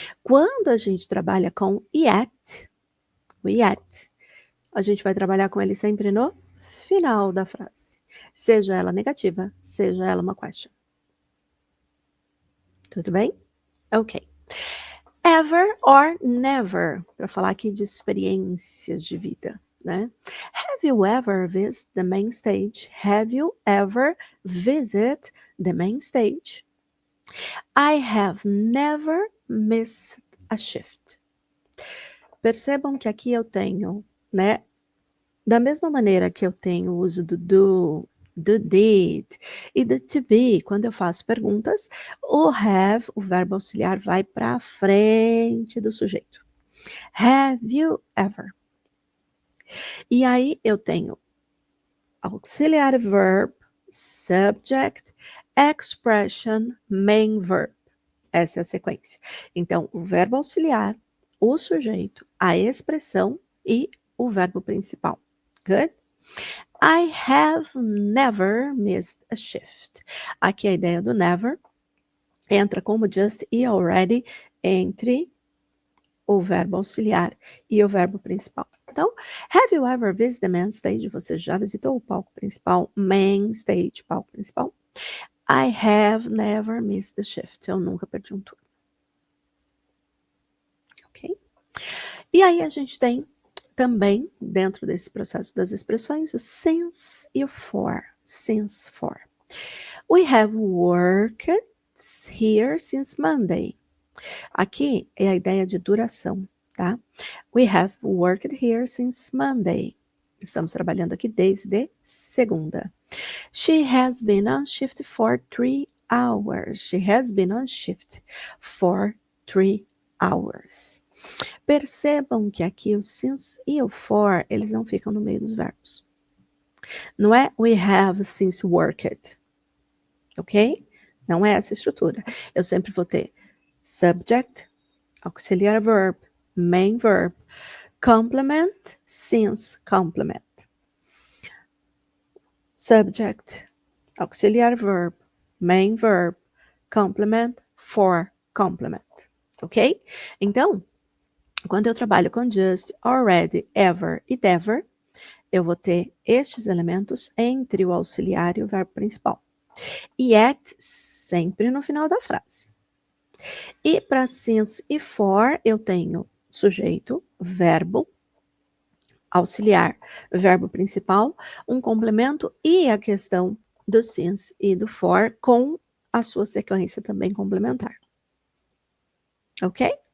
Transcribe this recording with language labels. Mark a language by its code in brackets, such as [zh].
[pt] Quando a gente trabalha com yet, o yet, a gente vai trabalhar com ele sempre no final da frase. Seja ela negativa, seja ela uma question. Tudo bem? Ok. Ever or never, para falar aqui de experiências de vida, né? [en] Have you ever visited the main stage? Have you ever visited the main stage? I have never missed a shift. [pt] Percebam que aqui eu tenho, né? Da mesma maneira que eu tenho o uso do do did. E do to be, quando eu faço perguntas, o have, o verbo auxiliar, vai para frente do sujeito. [en] Have you ever? [pt] E aí eu tenho auxiliary verb, subject, expression, main verb. Essa é a sequência. Então, o verbo auxiliar, o sujeito, a expressão e o verbo principal. [en] Good? I have never missed a shift. [pt] Aqui a ideia do never entra como just e already entre o verbo auxiliar e o verbo principal. [en] Então, have you ever visited the main stage? [pt] Você já visitou o palco principal? Main stage, palco principal. [en] I have never missed the shift. [pt] Eu nunca perdi um turno. Ok? E aí a gente tem também, dentro desse processo das expressões, o since e o for. [en] Since for. We have worked here since Monday. [pt] Aqui é a ideia de duração, tá? [en] We have worked here since Monday. [pt] Estamos trabalhando aqui desde segunda. [en] She has been on shift for 3 hours. She has been on shift for 3 hours. [pt] Percebam que aqui o since e o for, eles não ficam no meio dos verbos. Não é [en] we have since worked, [pt] ok? Não é essa estrutura. Eu sempre vou ter [en] subject, auxiliary verb, main verb, complement, since complement. Subject, auxiliary verb, main verb, complement, for complement. Ok? [pt] Então, quando eu trabalho com just, already, ever e never, eu vou ter estes elementos entre o auxiliar e o verbo principal. E at sempre no final da frase. E para since e for, eu tenho sujeito, verbo, auxiliar, verbo principal, um complemento e a questão do since e do for com a sua sequência também complementar. Ok?